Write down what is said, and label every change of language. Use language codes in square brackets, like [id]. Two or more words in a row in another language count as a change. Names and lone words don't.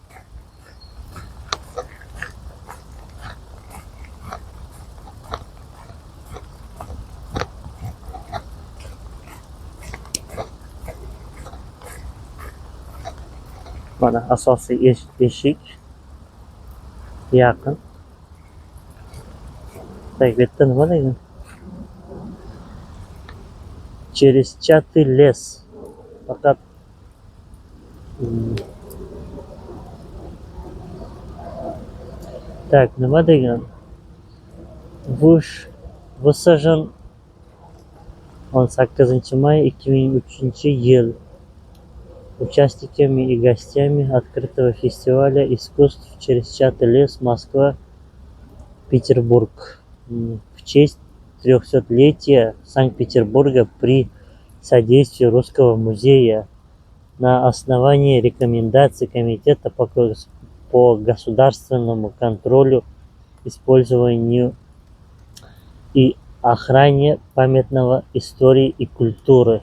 [uz] Mana asosiy eshik yaqin. Bu yerda nima degan? [ru] Через чатый лес. [uz] Faqat так, nima degan? [ru] Высажен 18 мая 2003 yil. Участниками и гостями открытого фестиваля искусств «Через чатый лес. Москва. Петербург» в честь 300-летия Санкт-Петербурга при содействии Русского музея на основании рекомендаций Комитета по государственному контролю, использованию и охране памятного истории и культуры.